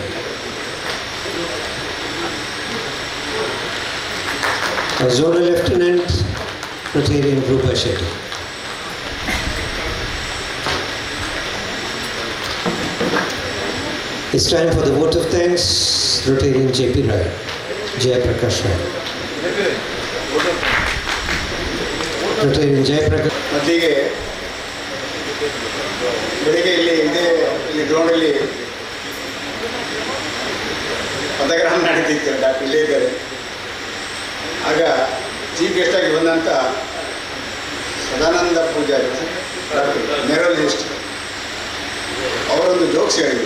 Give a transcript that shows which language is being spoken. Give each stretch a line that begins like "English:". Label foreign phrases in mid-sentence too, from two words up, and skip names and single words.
English: Our Zonal Lieutenant, Rotarian Rupa Shetty. It's time for the vote of thanks, Rotarian J.P. Rai, Jaya Prakash Rai. Rotarian Jaya Prakash.
Kannada: ಮತ್ತಿಗೆ ಬೆಳಿಗ್ಗೆ ಇಲ್ಲಿ ಗ್ರೌಂಡಲ್ಲಿ ಪದಗ್ರಹಣ ನಡೀತಿತ್ತು. ಡಾಕ್ಟರ್ ಇಲ್ಲೇ ಇದ್ದಾರೆ. ಆಗ
English: chief guest
Kannada: ಆಗಿ ಬಂದಂಥ ಸದಾನಂದ ಪೂಜಾರಿ,
English: doctor neurologist,
Kannada: ಅವರೊಂದು ಜೋಕ್ಸ್ ಹೇಳಿದರು.